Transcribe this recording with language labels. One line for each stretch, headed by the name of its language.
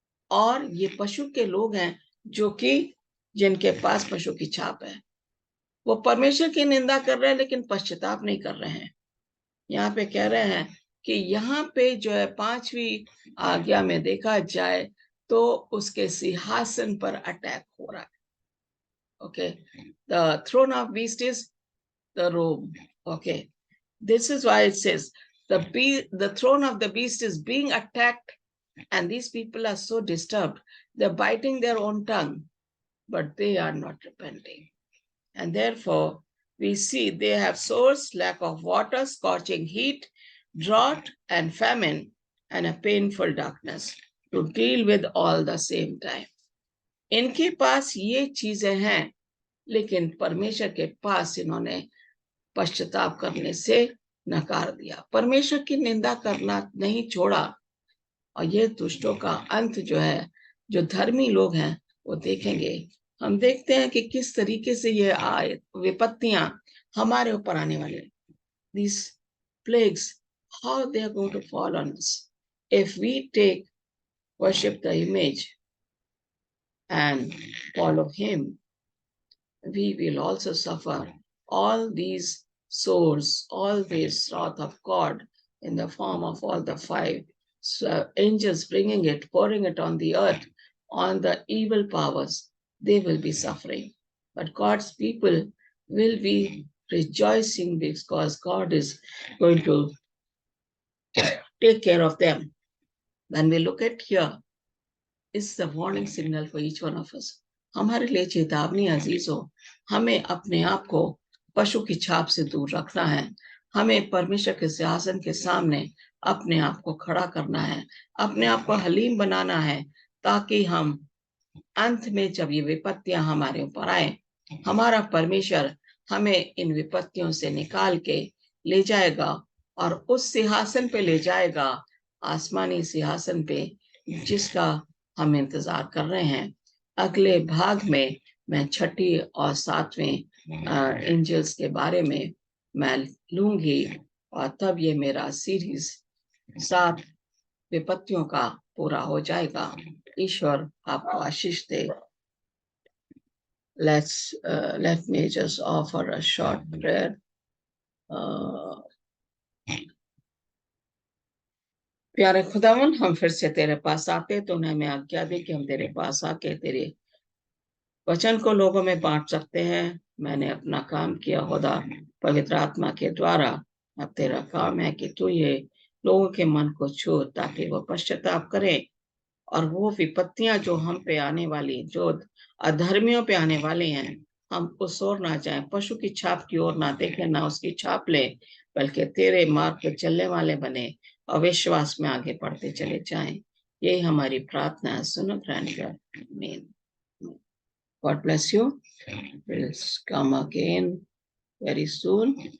Hindi: और ये पशु के लोग हैं जो कि जिनके पास पशु की छाप है, वो परमेश्वर की निंदा कर रहे हैं लेकिन पश्चाताप नहीं कर रहे हैं। यहाँ पे कह रहे हैं कि यहाँ पे जो है 5वीं आज्ञा में देखा जाए तो उसके सिंहासन पर अटैक हो रहा है।
English: Okay, the throne of beast is the Rome. ओके, this is why it says the throne of the beast is being attacked, and these people are so disturbed, they're biting their own tongue, but they are not repenting. And therefore we see they have sores, lack of water, scorching heat, drought and famine, and a painful darkness to deal with all the same time.
Hindi: इनके पास ये चीजें हैं, लेकिन परमेश्वर के पास इन्होंने पश्चाताप करने से नकार दिया, परमेश्वर की निंदा करना नहीं छोड़ा, और ये दुष्टों का अंत जो है, जो धर्मी लोग हैं वो देखेंगे। हम देखते हैं कि किस तरीके से ये विपत्तियां हमारे ऊपर आने वाले,
English: these plagues, how they are going to fall on us if we worship the image and follow him. We will also suffer all these sores, all this wrath of God in the form of all the five angels bringing it, pouring it on the earth, on the evil powers. They will be suffering. But God's people will be rejoicing because God is going to take care of them. When we look at here, it's the warning signal for each one of us.
Hindi: हमारे लिए चेतावनी अजीज हो, हमें अपने आप को पशु की छाप से दूर रखना है। हमें परमेश्वर के सिंहासन के सामने अपने आप को खड़ा करना है, अपने आप को हलीम बनाना है, ताकि हम अंत में जब ये विपत्तियां हमारे ऊपर आए, हमारा परमेश्वर हमें इन विपत्तियों से निकाल के ले जाएगा और उस सिंहासन पे ले जाएगा, आसमानी सिंहासन पे, जिसका हम इंतजार कर रहे हैं। अगले भाग में मैं छठी और सातवें एंजल्स के बारे में मैं लूंगी, और तब ये मेरा सीरीज 7 विपत्तियों का पूरा हो जाएगा। ईश्वर आपको आशीष दे।
English: Let me just offer a short prayer.
Hindi: प्यारे खुदावन, हम फिर से तेरे पास आते तो उन्हें हमें आज्ञा दे कि हम तेरे पास आके तेरे वचन को लोगों में बांट सकते हैं। मैंने अपना काम किया खुदा पवित्र आत्मा के द्वारा। अब तेरा काम है कि तू ये लोगों के मन को छू, ताकि वो पश्चाताप करें और वो विपत्तियां जो हम पे आने वाली, जो अधर्मियों पे आने वाले हैं, हम उस ओर ना जाएं, पशु की छाप की ओर ना देखें, ना उसकी छाप ले, बल्कि तेरे मार्ग पे चलने वाले बने और विश्वास में आगे बढ़ते चले जाएं। यही हमारी प्रार्थना है, सुनो ग्रहण कर। आमीन।
English: God bless you. We'll come again very soon.